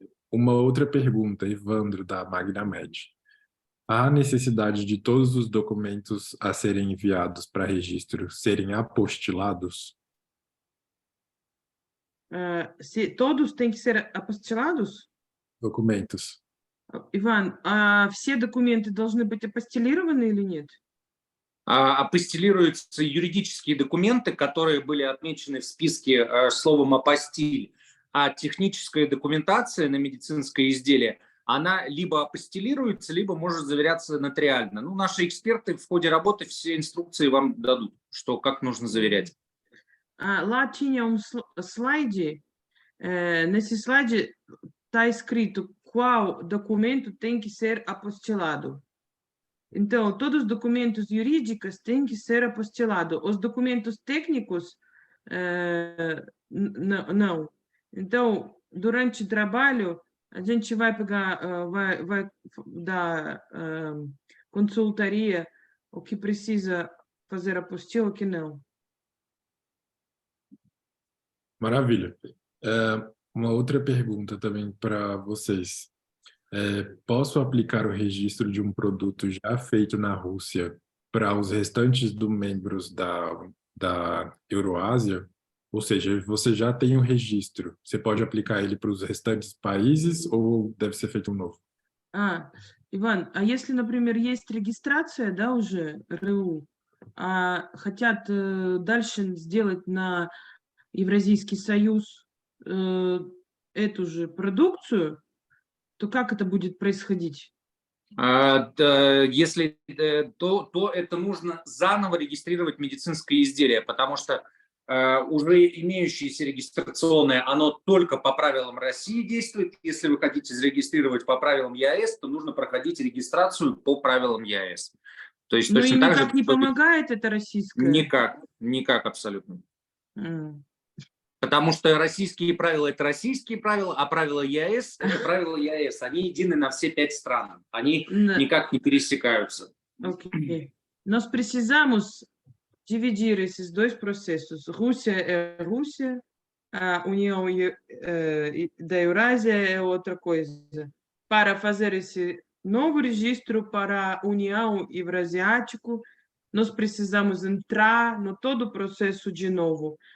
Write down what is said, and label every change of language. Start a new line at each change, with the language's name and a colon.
Portuguese: Uma outra pergunta, Evandro, da MagnaMed. Há necessidade de todos os documentos a serem enviados para registro serem apostilados? Se todos têm que ser apostilados?
Russian: Документов. Иван, все документы должны быть апостилированы или нет? Апостилируются юридические документы, которые были отмечены в списке словом «апостиль», а техническая документация на медицинское изделие, она либо апостилируется, либо может заверяться нотариально. Ну, наши эксперты в ходе работы все инструкции вам дадут, что как нужно заверять.
Portuguese: Lá tinha slide, nesse slide está escrito qual documento tem que ser apostilado. Então, todos os documentos jurídicos têm que ser apostilados. Os documentos técnicos, não. Então, durante o trabalho, a gente vai pegar, vai dar consultoria, o que precisa fazer apostila, o que não. Maravilha. Uma outra pergunta também para vocês. Posso aplicar o registro de um produto já feito na Rússia para os restantes dos membros da Euroásia? Ou seja, você já tem um registro, você pode aplicar ele para os restantes países ou deve ser feito um novo?
Russian: Иван, а если, например, есть регистрация, да, уже РУ, хотят дальше сделать на Евразийский союз эту же продукцию, то как это будет происходить? Если то это нужно заново регистрировать медицинское изделие, потому что уже имеющееся регистрационное, оно только по правилам России действует. Если вы хотите зарегистрировать по правилам ЕАЭС, то нужно проходить регистрацию по правилам ЕАЭС. То есть точно так же... никак не помогает это российское? Никак абсолютно. Потому что российские правила – это российские правила, а правила ЕАЭС – это правила ЕАЭС. Они едины на все 5 стран. Они никак не пересекаются.
English: Ok.
Portuguese: Nós precisamos dividir esses dois processos. Rússia é Rússia, a União da Eurásia é outra coisa. Para fazer esse novo registro para a União Eurasiática, nós precisamos entrar no todo o processo de novo.